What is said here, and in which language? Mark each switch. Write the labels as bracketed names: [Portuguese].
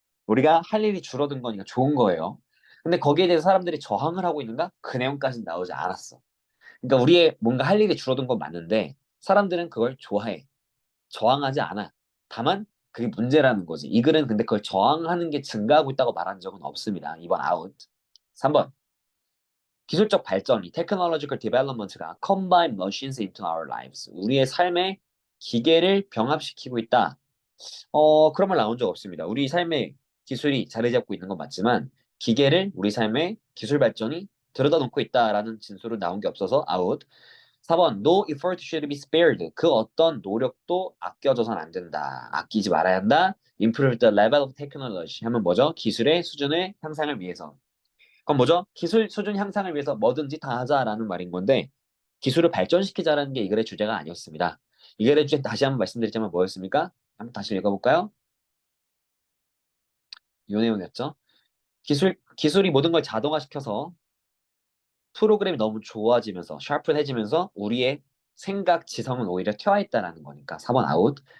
[Korean] 우리가 할 일이 줄어든 거니까 좋은 거예요. 근데 거기에 대해서 사람들이 저항을 하고 있는가? 그 내용까지는 나오지 않았어. 그러니까 우리의 뭔가 할 일이 줄어든 건 맞는데 사람들은 그걸 좋아해. 저항하지 않아. 다만 그게 문제라는 거지. 이 글은 근데 그걸 저항하는 게 증가하고 있다고 말한 적은 없습니다. 이번 아웃. 3번. 기술적 발전이 [English] technological development가 combine machines into our lives. [Korean] 우리의 삶에 기계를 병합시키고 있다. 그런 말 나온 적 없습니다. 우리 삶에 기술이 자리 잡고 있는 건 맞지만 기계를 우리 삶에 기술 발전이 들여다 놓고 있다라는 진술은 나온 게 없어서 아웃. [English] 4번 No effort should be spared. [Korean] 그 어떤 노력도 아껴져선 안 된다. 아끼지 말아야 한다. [English] Improve the level of technology [Korean] 하면 뭐죠? 기술의 수준의 향상을 위해서. 그럼 뭐죠? 기술 수준 향상을 위해서 뭐든지 다 하자라는 말인 건데 기술을 발전시키자라는 게 이 글의 주제가 아니었습니다. 이 글의 주제 다시 한번 말씀드리자면 뭐였습니까? 한번 다시 읽어볼까요? 이 내용이었죠. 기술이 모든 걸 자동화시켜서 프로그램이 너무 좋아지면서 샤프해지면서 우리의 생각 지성은 오히려 퇴화했다라는 거니까 4번 아웃.